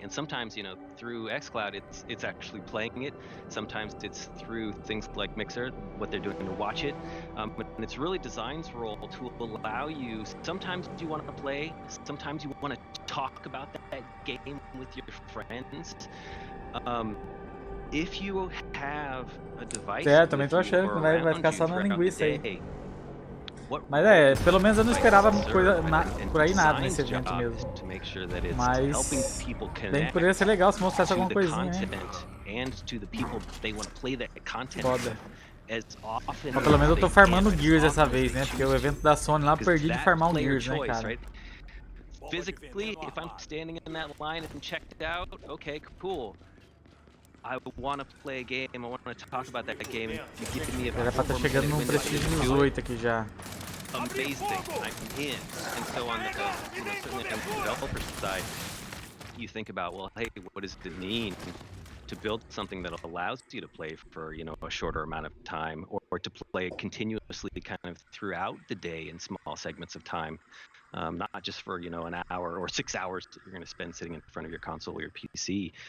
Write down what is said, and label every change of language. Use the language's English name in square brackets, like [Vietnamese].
[English] And sometimes, you know, through xCloud, it's actually playing it. Sometimes it's through things like Mixer, what they're doing to watch it. And it's really design's role to allow you, sometimes you want to play, sometimes you want to talk about that game with your friends. If you have a device [Portuguese] também tô achando que vai ficar só na linguiça aí. Mas pelo menos eu não esperava por aí nada nesse evento mesmo. Mas bem que poderia ser legal se mostrasse alguma coisinha, né? Foda. Mas pelo menos eu tô farmando Gears dessa vez, né? Porque o evento da Sony lá eu perdi de farmar um Gears, né, cara? [English] Physically, if I'm standing in that line and checked out, okay, cool. I want to play a game, I want to talk about that game. You give me a [Portuguese] Era pra estar chegando no prestígio 18 aqui já. [English] Amazing, I'm in. And so on the, you know, certainly on the developer side, you think about, well, hey, what does it mean to build something that allows you to play for, you know, a shorter amount of time, or to play continuously kind of throughout the day in small segments of time, not just for, you know, an hour or 6 hours that you're going to spend sitting in front of your console or your PC.